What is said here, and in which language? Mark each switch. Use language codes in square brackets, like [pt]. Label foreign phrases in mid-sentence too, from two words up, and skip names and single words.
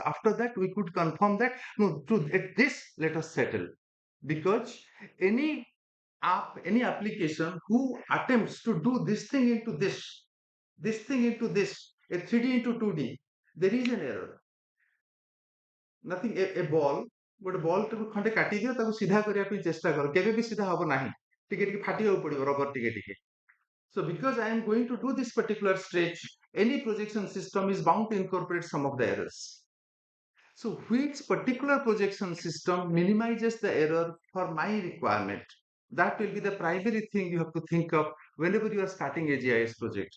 [en] After that, we could confirm that, no, at this, let us settle. Because any app, any application who attempts to do this thing into this thing into this, a 3D into 2D, there is an error. Nothing, a ball, [or] ଗୋଟେ ବଲ୍ ଟାକୁ ଖଣ୍ଡେ କାଟିଦିଅ ତାକୁ ସିଧା କରିବା ପାଇଁ ଚେଷ୍ଟା କର କେବେ ବି ସିଧା ହବ ନାହିଁ ଟିକେ ଟିକେ ଫାଟିବାକୁ ପଡିବ ରବର ଟିକେ ଟିକେ [en] so because I am going to do this particular stretch any projection system is bound to incorporate some of the errors so which particular projection system minimizes the error for my requirement that will be the primary thing you have to think of whenever you are starting a GIS project.